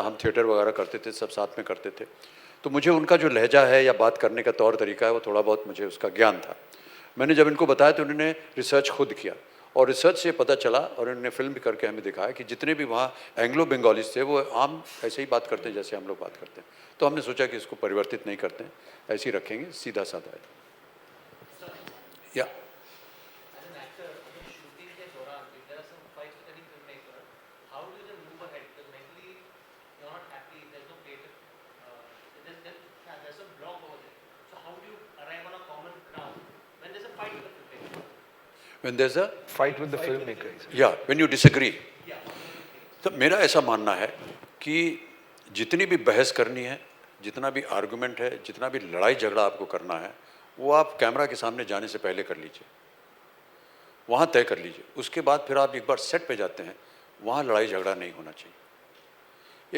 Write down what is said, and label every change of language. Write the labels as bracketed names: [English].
[Hindi] हम थिएटर वगैरह करते थे, सब साथ में करते थे, तो मुझे उनका जो लहजा है या बात करने का तौर तरीका है वो थोड़ा बहुत मुझे उसका ज्ञान था. मैंने जब इनको बताया तो उन्होंने रिसर्च खुद किया, और रिसर्च से पता चला, और उन्होंने फिल्म भी करके हमें दिखाया कि जितने भी वहाँ एंग्लो बंगालीज थे वो आम ऐसे ही बात करते हैं जैसे हम लोग बात करते हैं. तो हमने सोचा कि इसको परिवर्तित नहीं करते हैं, ऐसे ही रखेंगे, सीधा साधा है. या [English] As an actor, when shooting [Hindi] के दौरान, [English] if there are some fights with any filmmaker, how do you move ahead? Because mentally you're not happy, there's no creative, there's some block over there. So how do you arrive on a common ground when there's a fight with the filmmaker? when there's a Fight with the filmmaker. yeah when you disagree. [Hindi] तो मेरा ऐसा मानना है कि जितनी भी बहस करनी है, जितना भी आर्गुमेंट है, जितना भी लड़ाई झगड़ा आपको करना है, वो आप कैमरा के सामने जाने से पहले कर लीजिए, वहाँ तय कर लीजिए. उसके बाद फिर आप एक बार सेट पे जाते हैं, वहाँ लड़ाई झगड़ा नहीं होना चाहिए.